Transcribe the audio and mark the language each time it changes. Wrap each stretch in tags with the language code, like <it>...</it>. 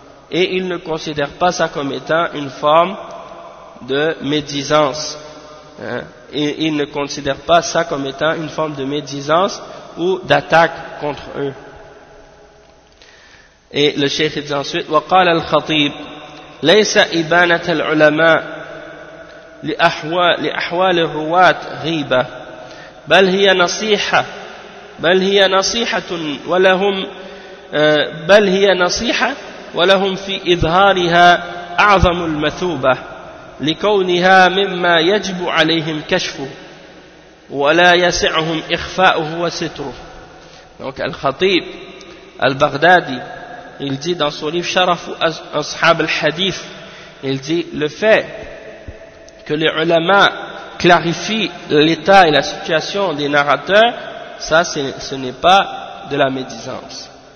<fr>Et ils ne considèrent pas ça comme étant une forme de médisance. Et ils ne considèrent pas ça comme étant une forme de médisance ou d'attaque contre eux. Et le cheikh dit ensuite,</fr> <ar>وقال الخطيب ليس إبانة العلماء لأحوال الرواة غيبة بل هي نصيحة ولهم في إظهارها أعظم المثوبة لكونها مما يجب عليهم كشفه ولا يسعهم إخفاؤه وستره.</ar> <fr>Donc Al-Khatib Al-Baghdadi, il dit dans son livre Sharaf Ashab al-Hadith, il dit, le fait que les ulama clarifient l'état et la situation des narrateurs, ça ce n'est pas de la médisance.</fr>